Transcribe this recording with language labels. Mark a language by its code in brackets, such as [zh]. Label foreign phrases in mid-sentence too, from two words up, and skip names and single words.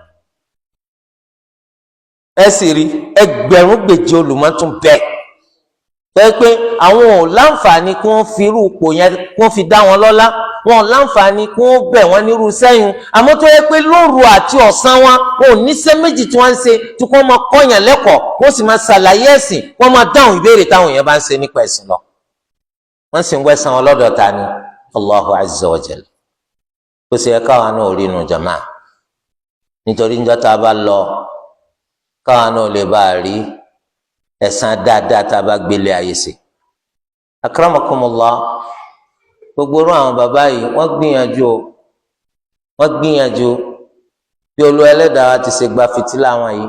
[yo] Ẹ sì rí ẹgbẹ̀rún gbèjì olùmọ̀tún bẹ́ẹ̀ pé àwọn ò láǹfààní kí wọ́n fi irú ipò yẹn kí wọ́n fi dá wọn lọ́lá, wọn ò láǹfààní kí wọ́n bẹ̀ wọ́n nírú sẹ́yìn. Àmọ́ tó yẹ pé lóru àti ọ̀sán wọn ò níṣẹ́ méjì tí wọ́n ń ṣe tí wọ́n máa kọ́yàn lẹ́kọ̀ọ́, wọ́n sì máa ṣàlàyé ẹ̀sìn, wọ́n máa dáhùn ìbéèrè táwọn èèyàn bá ń ṣe nípa ẹ̀sìn lọ. Wọ́n sì ń wẹ́sàn wọn lọ́dọ̀ ta ni? [ar] الله عز وجل. [yo] Kò sí ẹ̀ka wa náà rí inú jama, nítorí níjọ́ tá a bá lọ káwa náà lè bá a rí ẹ̀san dáadáa tá a bá gbélé ayé sí. Akramakumullah, gbogbo orú àwọn bàbá yìí wọ́n gbìyànjú bí Olúwa Ẹlẹ́dàá wa ti ṣe gba fìtílà wọn yìí.